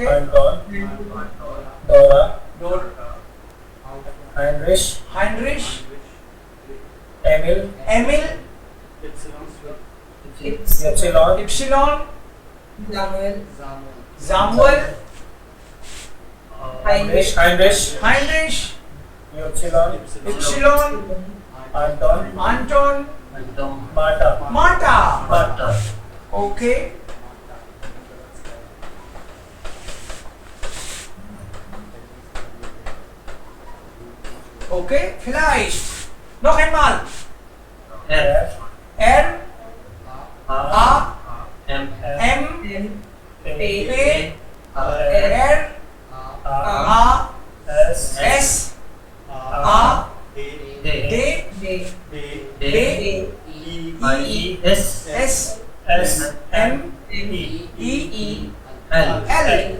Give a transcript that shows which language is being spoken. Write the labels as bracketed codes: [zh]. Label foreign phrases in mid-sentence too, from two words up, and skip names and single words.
[de] Anton, Dora, Heinrich, Emil, Epsilon, Samuel, Heinrich, Epsilon, Anton, Marta. Okay. Okay, vielleicht. Noch einmal. R A M P R A S A D B E S M E L.